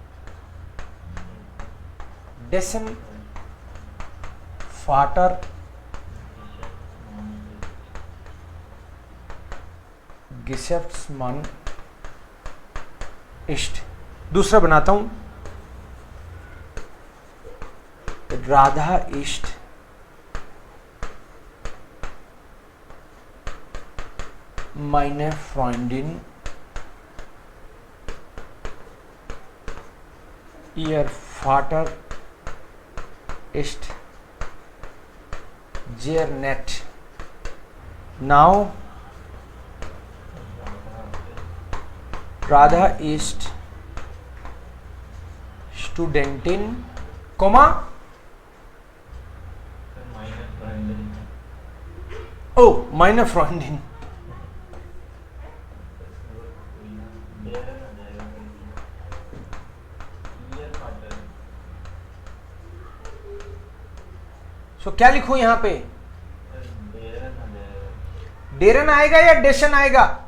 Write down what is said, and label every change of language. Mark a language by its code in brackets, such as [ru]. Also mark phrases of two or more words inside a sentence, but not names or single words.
[de] Dessen Vater Geschäftsmann ist. [hi] दूसरा बनाता हूं, [de] Radha ist meine Freundin ihr Vater ist sehr nett. Now Radha ist Studentin, Komma. Oh, meine Freundin. [hi] सो क्या लिखूं यहां पे? डेरन आएगा या डेशन आएगा?